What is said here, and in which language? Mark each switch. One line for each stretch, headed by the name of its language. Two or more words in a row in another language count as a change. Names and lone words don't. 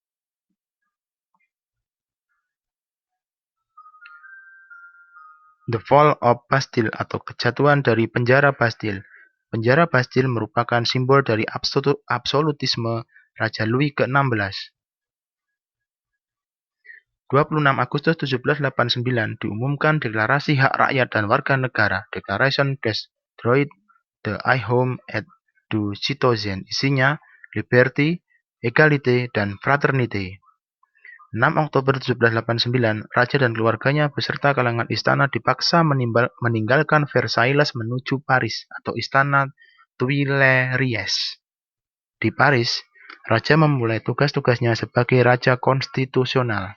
English: The Fall of Bastille
Indonesian: atau kejatuhan dari penjara Bastille. Penjara Bastille merupakan simbol dari absolutisme Raja Louis ke-16. 26 Agustus 1789 diumumkan Deklarasi Hak Rakyat dan Warga Negara,
French: Declaration des Droits de l'Homme et du Citoyen.
Indonesian: Isinya
English: liberty, equality,
Indonesian: dan fraternité. 6 Oktober 1789, raja dan keluarganya beserta kalangan istana dipaksa meninggalkan Versailles menuju Paris atau Istana Tuileries. Di Paris, raja memulai tugas-tugasnya sebagai raja konstitusional.